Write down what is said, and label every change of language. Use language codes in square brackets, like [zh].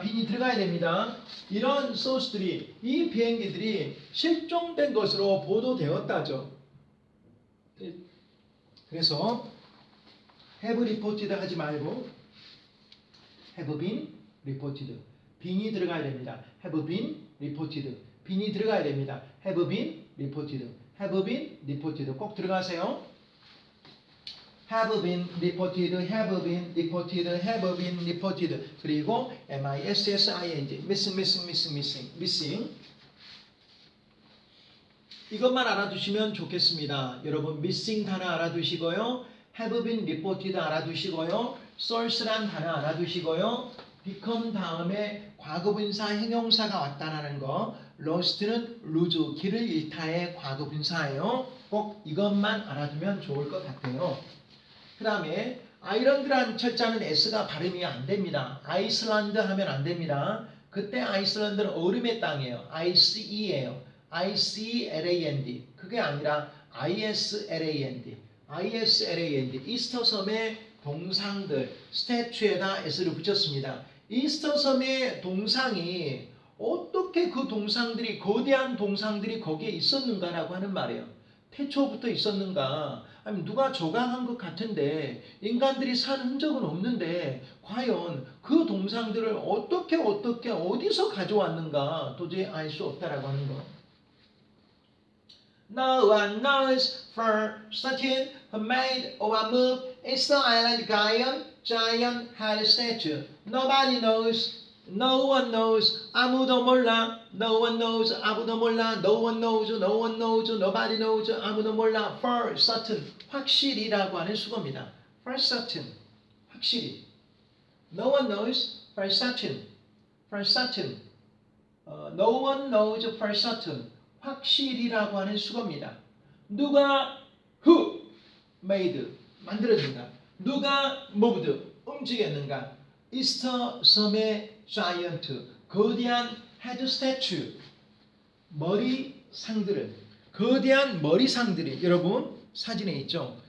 [ko] 빈이 들어가야 됩니다. 이런 소스들이, 이 비행기들이 실종된 것으로 보도되었다죠. [en] 그래서 have reported [ko] 하지 말고 [en] have been reported. [ko] 빈이 들어가야 됩니다. [en] have been reported. [ko] 빈이 들어가야 됩니다. [en] have been reported. have been reported. [ko] 꼭 들어가세요. [en] have been reported, have been reported, have been reported. [ko] 그리고 MISSING. [en] missing. [ko] 이것만 알아두시면 좋겠습니다. 여러분 missing 단어 알아두시고요. [en] have been reported [ko] 알아두시고요. source란 단어 알아두시고요. become 다음에 과거분사 형용사가 왔다라는 거. lost는 lose, 길을 잃다의 과거분사예요. 꼭 이것만 알아두면 좋을 것 같아요. 그 다음에 아일랜드라는 철자는 S가 발음이 안 됩니다. 아이슬란드 하면 안 됩니다. 그때 아이슬란드는 얼음의 땅이에요. ICE예요. ICLAND. 그게 아니라 ISLAND. [en] ISLAND. [ko] 이스터 섬의 동상들, 스태츄에다 S를 붙였습니다. 이스터 섬의 동상이 어떻게 그 동상들이, 거대한 동상들이 거기에 있었는가라고 하는 말이에요. 태초부터 있었는가? 아니면 누가 조각한 것 같은데 인간들이 산 흔적은 없는데 과연 그 동상들을 어떻게 어디서 가져왔는가 도저히 알 수 없다라고 하는 거. [en] No one knows for certain who made or moved Easter Island giant head statue. Nobody knows. No one knows. [ko] 아무도 몰라. [en] No one knows. 아무도 몰라. No one knows. No one knows. Nobody knows. 아무도 몰라. For certain. [ko] 확실히라고 하는 수거입니다. [en] For certain. [ko] 확실히. [en] No one knows. For certain. For certain. No one knows for certain. [ko] 확실히라고 하는 수거입니다. 누가 [en] who made [ko] 만들어진다. 누가 moved 움직였는가. 이스터 섬의 giant 거대한 [en] head statue [ko] 머리상들은 거대한 머리상들이 여러분 사진에 있죠.